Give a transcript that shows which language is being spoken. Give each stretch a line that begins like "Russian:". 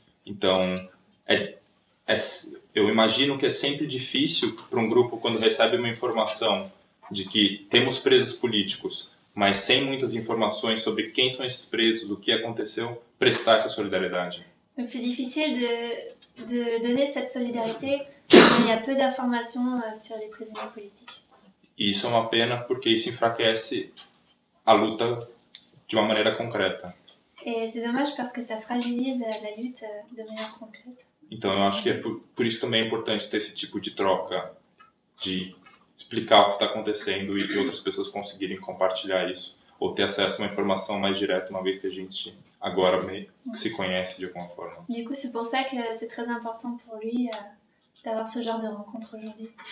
Portuguese: Então, eu imagino que é sempre difícil para um grupo, quando recebe uma informação de que temos presos políticos, mas sem muitas informações sobre quem são esses presos, o que aconteceu, prestar essa solidariedade.
French: Donc c'est difficile de donner cette solidarité, mais il y a peu d'informations sur les prisonniers politiques.
Portuguese: E isso é uma pena porque isso enfraquece a luta de uma maneira concreta.
French: Et c'est dommage parce que ça fragilise la lutte de manière concrète.
Portuguese: Então eu acho que por isso também é importante ter esse tipo de troca, de explicar o que está acontecendo e outras pessoas conseguirem compartilhar isso, ou ter acesso a uma informação mais direta, uma vez que a gente agora se conhece de alguma forma.
French: Du coup, c'est pour ça que c'est très important pour lui d'avoir ce genre de rencontre aujourd'hui.